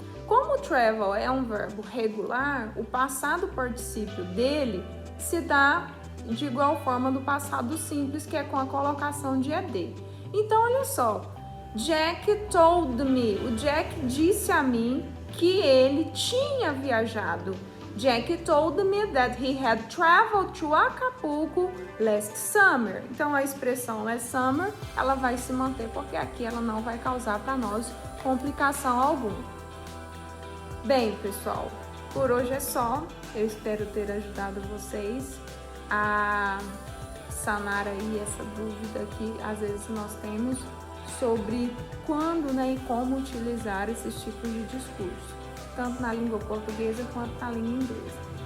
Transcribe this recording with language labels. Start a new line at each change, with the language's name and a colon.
Portuguese: Como travel é um verbo regular, o passado particípio dele se dá de igual forma do passado simples, que é com a colocação de ed. Então, olha só,
English: Jack told me,
Portuguese: o Jack disse a mim que ele tinha viajado.
English: Jack told me that he had traveled to Acapulco last summer.
Portuguese: Então, a expressão last summer, ela vai se manter, porque aqui ela não vai causar para nós complicação alguma. Bem, pessoal, por hoje é só. Eu espero ter ajudado vocês a sanar aí essa dúvida que às vezes nós temos sobre quando e como utilizar esses tipos de discurso, tanto na língua portuguesa quanto na língua inglesa.